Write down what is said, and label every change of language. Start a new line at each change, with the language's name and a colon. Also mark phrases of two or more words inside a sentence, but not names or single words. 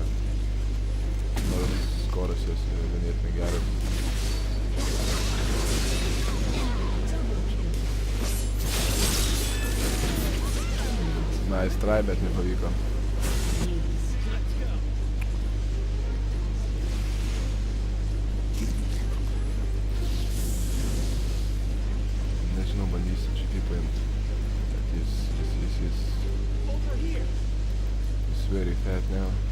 Lithuanian: Nors skoras jos yra ganėtinai geras.
English: Nice try,
Lithuanian: bet nepavyko. Nežinau, bandysiu čia paimti. Jis
English: very fat now.